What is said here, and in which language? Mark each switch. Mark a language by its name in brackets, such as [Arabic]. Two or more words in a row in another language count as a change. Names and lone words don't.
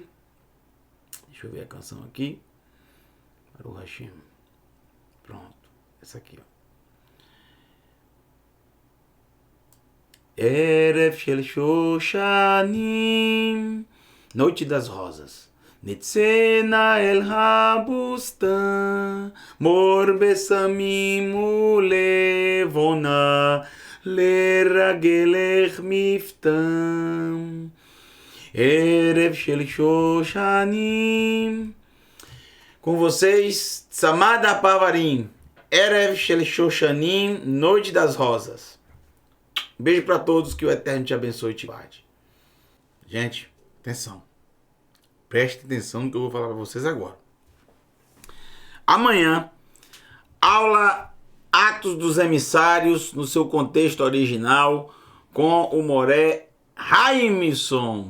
[Portuguese] Deixa eu ver a canção aqui. [Hebrew] ברוך השם. [Portuguese] Pronto. Essa aqui, ó. Erev Shel Shoshanim. Noite das Rosas. [Hebrew] נצא נא אל הבוסתן. מור בשמים ולבונה. לרגלך מפתן. ערב של שושנים. [Portuguese] Com vocês, [Hebrew] צמדה פרברים. ערב של שושנים, [Portuguese] Noite das Rosas. Beijo para todos, que o Eterno te abençoe e te guarde. Gente, atenção. Preste atenção no que eu vou falar para vocês agora. Amanhã, aula Atos dos Emissários, no seu contexto original, com o Moré Raimson.